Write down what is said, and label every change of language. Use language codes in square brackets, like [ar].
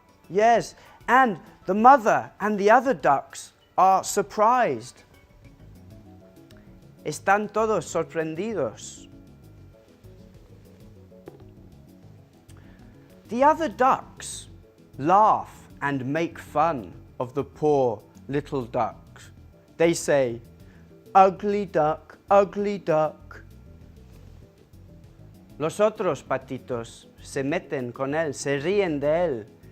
[en] Yes, and the mother and the other ducks are surprised. [es] Están todos sorprendidos. [en] The other ducks laugh and make fun of the poor little ducks. They say, "Ugly duck, ugly duck." [es] Los otros patitos se meten con él, se ríen de él.